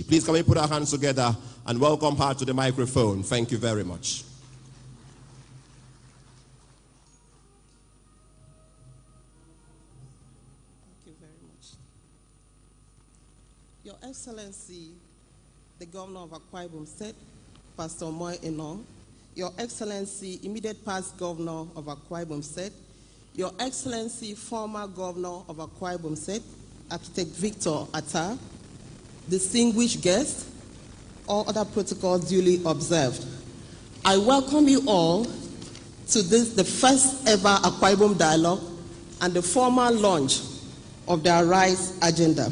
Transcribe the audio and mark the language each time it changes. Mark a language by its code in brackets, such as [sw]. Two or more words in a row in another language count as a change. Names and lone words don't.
[en] Please can we put our hands together and welcome her to the microphone. Thank you very much. Thank you very much. Your Excellency, the Governor of Akwa Ibom State, Pastor Moy Eno, Your Excellency, immediate past Governor of Akwa Ibom State, Your Excellency, former Governor of Akwa Ibom State, Architect Victor Atta, distinguished guests, all other protocols duly observed. I welcome you all to this, the first ever Akwa Ibom Dialogue and the formal launch of the Arise agenda.